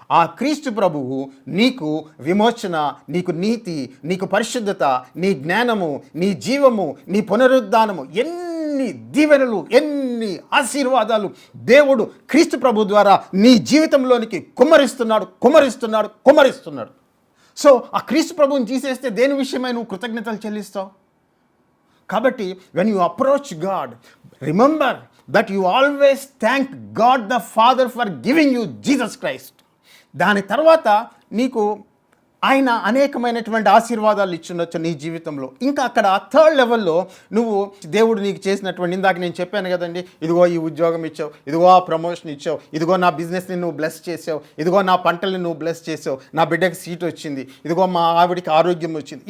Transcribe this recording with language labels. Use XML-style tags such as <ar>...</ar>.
<te>ఆ క్రీస్తు ప్రభువు నీకు విమోచన, నీకు నీతి, నీకు పరిశుద్ధత, నీ జ్ఞానము, నీ జీవము, నీ పునరుద్ధానము, ఎన్ని దీవెనలు, ఎన్ని ఆశీర్వాదాలు దేవుడు క్రీస్తు ప్రభు ద్వారా నీ జీవితంలోనికి కుమ్మరిస్తున్నాడు. సో ఆ క్రీస్తు ప్రభువుని తీసేస్తే దేని విషయమై నువ్వు కృతజ్ఞతలు చెల్లిస్తావు?</te> <en>కాబట్టి when you approach God, remember that you always thank God the Father for giving you Jesus Christ.</en> <te>దాని తర్వాత నీకు ఆయన అనేకమైనటువంటి ఆశీర్వాదాలు ఇచ్చుండొచ్చు నీ జీవితంలో. ఇంకా అక్కడ థర్డ్ లెవెల్లో నువ్వు దేవుడు నీకు చేసినటువంటి, ఇందాక నేను చెప్పాను కదండి, ఇదిగో ఈ ఉద్యోగం ఇచ్చావు, ఇదిగో ఆ ప్రమోషన్ ఇచ్చావు, ఇదిగో నా బిజినెస్ని నువ్వు బ్లెస్ చేసావు, ఇదిగో నా పంటల్ని నువ్వు బ్లెస్ చేసావు, నా బిడ్డకి సీట్ వచ్చింది, ఇదిగో మా ఆవిడికి ఆరోగ్యం వచ్చింది.</te>